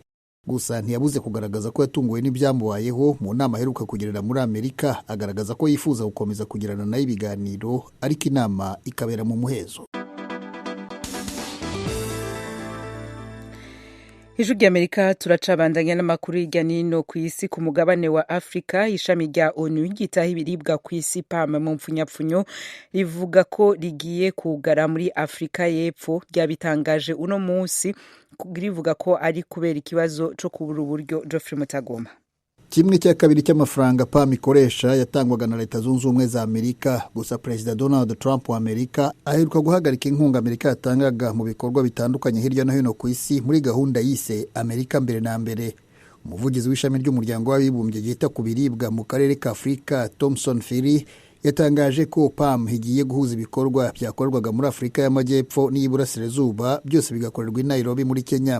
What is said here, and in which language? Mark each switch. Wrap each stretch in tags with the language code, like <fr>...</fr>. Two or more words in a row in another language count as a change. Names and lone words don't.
<rw>Gusa ntiyabuze kugaragaza ko yatunguwe n'ibyamubayeho mu nama aheruka kugirira muri Amerika, agaragaza ko yifuza gukomeza kugirana nayo ibiganiro ariko inama ikabera mu muhezo.</rw> <rn>Ijwi ry'Amerika turacabandanya n'amakuru hirya n'ino ku isi ku mugabane wa Afrika. Ishami rya ONU ryitaho ibiribwa ku isi PAM mu mpfunyapfunyo rivuga ko rigiye kugara muri Afrika y'Epfo, ryabitangaje uno munsi, rivuga ko ari kubera ikibazo cyo kubura uburyo. Geoffrey Mutagoma.</rn> <rw>Kimwe cya kabiri cy'amafaranga PAM ikoresha yatangwaga na Leta Zunze Ubumwe za Amerika, gusa Perezida Donald Trump wa Amerika aheruka guhagarika inkunga Amerika yatangaga mu bikorwa bitandukanye hirya no hino ku isi muri gahunda yise Amerika mbere na mbere. Umuvugizi w'ishami ry'umuryango w'abibumbye ryita ku biribwa mu karere ka Afurika, Thomson Phiri, yatangaje ko PAM higiye guhuza ibikorwa byakorwaga muri Afurika y'Amajyepfo n'Iburasirazuba, byose bigakorerwa i Nairobi muri Kenya.</rw>